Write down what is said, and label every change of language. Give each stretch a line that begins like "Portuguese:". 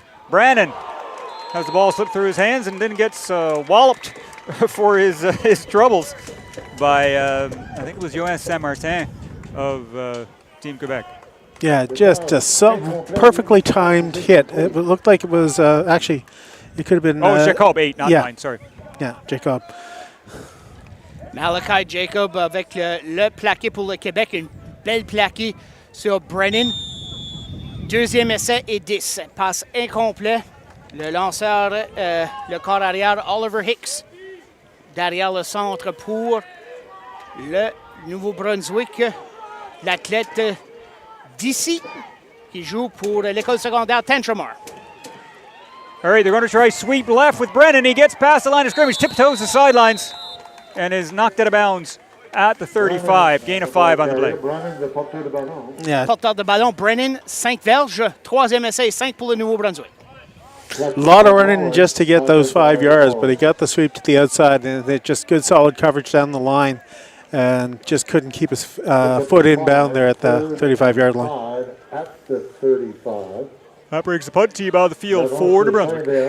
English: Brandon has the ball slip through his hands and then gets walloped for his troubles by, I think it was Johan Saint-Martin of Team Quebec. Yeah, just a perfectly timed hit. It looked like it was actually, it could have been... Oh, Jacob, 8, not 9, sorry. Yeah, Jacob.
French: Malachi Jacob avec le plaqué pour le Québec. Une belle plaqué sur Brennan. Deuxième essai et 10. Passe incomplet. Le lanceur, le corps arrière, Oliver Hicks. Derrière le centre pour le Nouveau-Brunswick. L'athlète d'ici qui joue pour l'école secondaire Tantramar.
English: All right, they're going to try sweep left with Brennan. He gets past the line of scrimmage, tiptoes the sidelines, and is knocked out of bounds at the 35. Gain of 5 on the play. Yeah.
French: Porteur de ballon, Brennan, 5 verges. Troisième essai, 5 pour le Nouveau-Brunswick.
English: A lot of running just to get those 5 yards, but he got the sweep to the outside, and it just good solid coverage down the line, and just couldn't keep his foot inbound there at the 35-yard line. At the 35. That brings the punt team out of the field for New Brunswick.